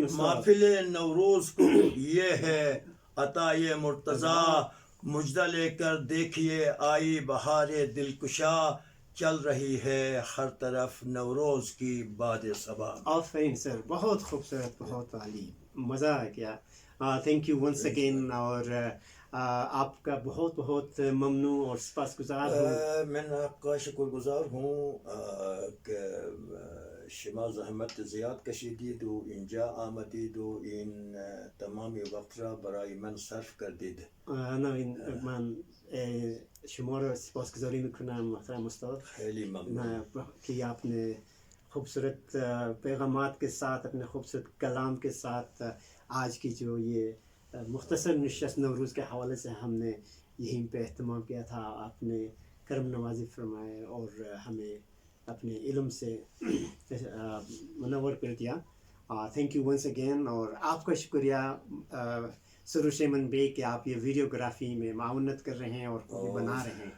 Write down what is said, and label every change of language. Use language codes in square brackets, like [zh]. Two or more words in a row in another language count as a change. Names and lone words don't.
[ur] محفل نوروز کو یہ ہے عطائے مرتضیٰ، مجدہ لے کر دیکھیے آئی بہار دلکشا، چل رہی ہے ہر طرف نوروز کی باد صبا، آفرین سر، بہت خوبصورت، بہت عالی، مزہ آ گیا، [en] thank you once again, [ur] اور آپ کا بہت بہت ممنون اور سپاس گزار ہوں۔ میں آپ کا شکر گزار ہوں کہ [fa] شما زحمت زیاد کشیدید و اینجا آمدید و این تمامی وقت را برای من صرف کردید. من شما را سپاسگزاری میکنم محترم استاد خیلی ممنون [ur] کہ آپ نے خوبصورت پیغامات کے ساتھ، اپنے خوبصورت کلام کے ساتھ آج کی جو یہ مختصر نشست نوروز کے حوالے سے ہم نے یہیں پہ اہتمام کیا تھا، آپ نے کرم نوازی فرمائے اور ہمیں اپنے علم سے منور کر دیا، [en] thank you once again, [ur] اور آپ کا شکریہ سروش ایمن بے کہ آپ یہ ویڈیوگرافی میں معاونت کر رہے ہیں اور خوبی بنا رہے ہیں۔